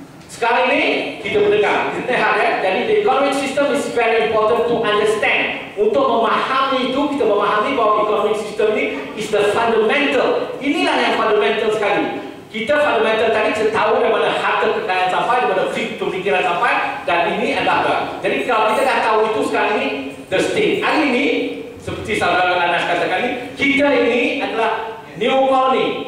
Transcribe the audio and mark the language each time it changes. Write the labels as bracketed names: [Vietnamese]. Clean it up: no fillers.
[Malay] Sekarang ini kita mendengar, kita lihat ya. Jadi [English] the economic system is very important to understand. [Malay] Untuk memahami itu, kita memahami bahawa economic system ini [English] is the fundamental. [Malay] Inilah yang fundamental sekali. Kita fundamental tadi kita tahu dari mana harta kekayaan sampai, dari mana pemikiran sampai, dan ini adalah. Jadi kalau kita dah tahu itu sekarang ini [English] the state. [Malay] Hari ini seperti saudara Anas katakan ini, kita ini adalah [English] new colony.